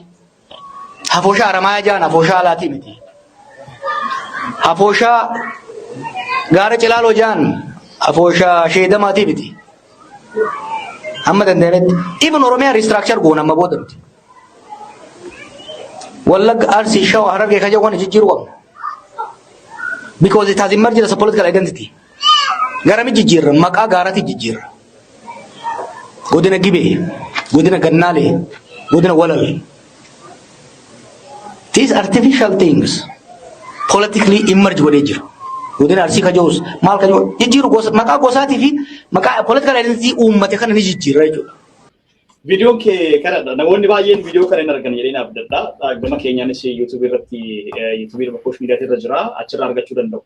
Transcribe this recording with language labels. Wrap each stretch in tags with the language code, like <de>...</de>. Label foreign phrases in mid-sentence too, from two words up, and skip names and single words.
<om>Afooshaa Haramaayaa jaan afooshaa alaatii miti. Afooshaa Gaara Cilaaloo jaan afooshaa Sheedamaatii miti. Hamma dandeenyetti even Oromiyaa restructure goona amma booda miti. Wallagga, Arsii, Shawaa, Harargee kan jedhu jijjiiruu qabna.</om> <en>Because it has emerged as a political identity.</en> <om>Garami jijjiirra maqaa gaaraatti jijjiirra. Godina Gibee, Godina Gannaalee, Godina Walal.</om> <en>These artificial things politically emerge godhee jiru.</en> <om>Godina Arsii kajoos maal kajoo jijjiiru maqaa gosaatii fi maqaa</om> <en>political identity</en> <om>uummate kana ni jijjiirra jechuudha. Viidiyoon kee kanadha. Namoonni baay'een viidiyoo kana hin argan jedhee naaf dadha. Gama keenyaanis YouTube irratti YouTube bakka miidiyaa irra jira. Achirraa argachuu danda'u.</om>